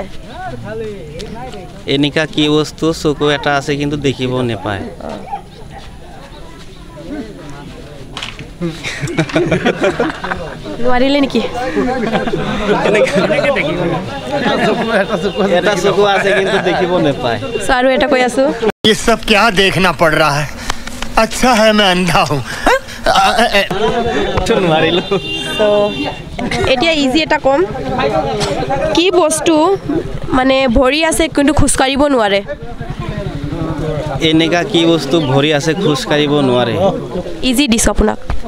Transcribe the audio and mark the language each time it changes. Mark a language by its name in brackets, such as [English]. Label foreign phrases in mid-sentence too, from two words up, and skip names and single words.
[Assamese] এনেকা কি বস্তু চকু এটা আছে কিন্তু দেখিব নাপায় নোৱাৰিলে নেকি এটা চকু আছে কিন্তু দেখিব নাপায় সো আৰু এটা কৈ আছো [Hindi] ये सब क्या देखना पड़ रहा है अच्छा है मैं अंधा हूं [Assamese] নোৱাৰিলো সো এতিয়া ইজি এটা কম কি বস্তু মানে ভৰি আছে কিন্তু খোজ কাঢ়িব নোৱাৰে এনেকা কি বস্তু ভৰি আছে খোজ কাঢ়িব নোৱাৰে ইজি দিছ আপোনাক